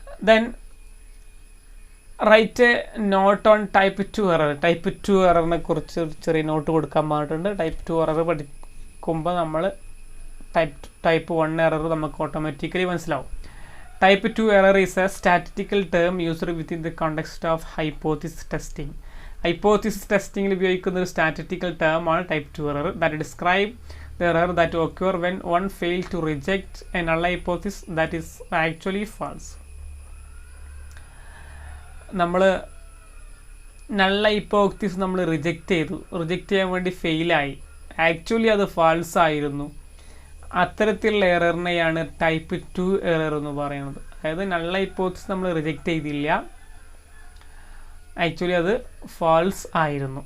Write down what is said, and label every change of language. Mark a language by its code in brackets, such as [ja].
[en] Then write a note on type 2 error. [ml] Type 2 എററിനെ കുറിച്ച് ഒരു ചെറിയ നോട്ട് കൊടുക്കാൻ പറഞ്ഞിട്ടുണ്ട്. ടൈപ്പ് 2 എറർ പഠിക്കുമ്പോൾ നമ്മൾ ടൈപ്പ് 1 എറർ നമുക്ക് ഓട്ടോമാറ്റിക്കലി മനസ്സിലാവും. [en] Type 2 error is a statistical term used within the context of hypothesis testing. [ml] Hypothesis testing ഉപയോഗിക്കുന്ന ഒരു സ്റ്റാറ്റിസ്റ്റിക്കൽ ടേം ആണ് type 2 error. [en] That describe the error that occur when one failed to reject a null hypothesis that is actually false. [ml] നമ്മൾ null hypothesis നമ്മൾ reject ചെയ്യാൻ വേണ്ടി ഫെയിലായി, actually അത് false ആയിരുന്നു. അത്തരത്തിലുള്ള എററിനെയാണ് ടൈപ്പ് 2 എറർ എന്ന് പറയുന്നത്. അതായത് നൾ ഹൈപ്പോത്തസിസ് നമ്മൾ റിജക്റ്റ് ചെയ്തില്ല, ആക്ച്വലി അത് ഫാൾസ് ആയിരുന്നു.